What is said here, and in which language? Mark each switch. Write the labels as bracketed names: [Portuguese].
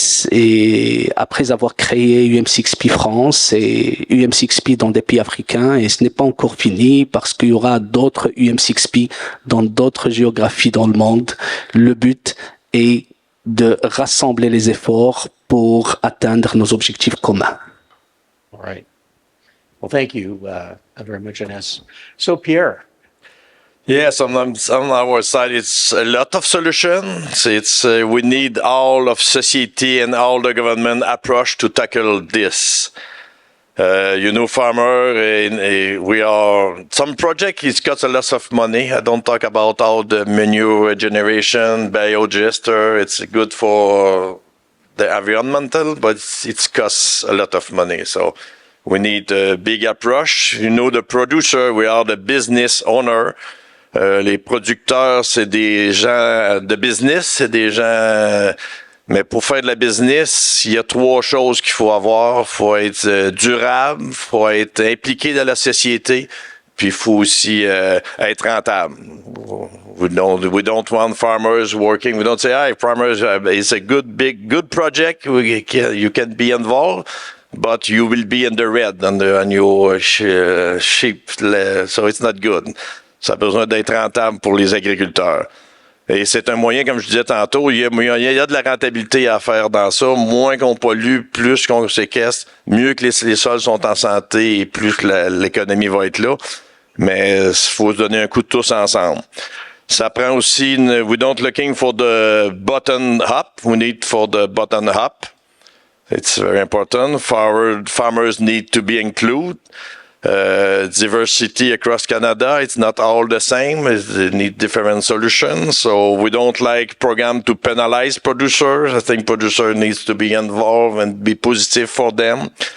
[French] Et après avoir créé UM6P France et UM6P dans des pays africains, et ce n'est pas encore fini parce qu'il y aura d'autres UM6P dans d'autres géographies dans le monde. Le but est de rassembler les efforts pour atteindre nos objectifs communs. [English] All right. Well, thank you very much, Anass. So, Pierre. Yes, on our side, it's a lot of solutions. It's we need all of society and all the government approach to tackle this. Farmer, we are some project. It costs a lot of money. I don't talk about all the manure regeneration, biogester. It's good for the environmental, but it costs a lot of money. So we need a big approach. The producer, we are the business owner. [French] Les producteurs, c'est des gens de business, c'est des gens. Mais pour faire de la business, il y a 3 choses qu'il faut avoir. Il faut être durable, il faut être impliqué dans la société, puis il faut aussi être rentable. [English] We don't want farmers working. We don't say, "Hey, farmers, it's a good project. You can be involved, but you will be in the red on your sheep, so it's not good." [French] Ça a besoin d'être rentable pour les agriculteurs. Et c'est un moyen, comme je disais tantôt, il y a de la rentabilité à faire dans ça. Moins qu'on pollue, plus qu'on séquestre, mieux que les sols sont en santé et plus que l'économie va être là. Mais il faut se donner un coup de tous ensemble. Ça prend aussi, [English] we don't looking for the button up, we need for the button up. It's very important. Farmers need to be included. Diversity across Canada, it's not all the same. They need different solutions. So we don't like program to penalize producers. I think producer needs to be involved and be positive for them.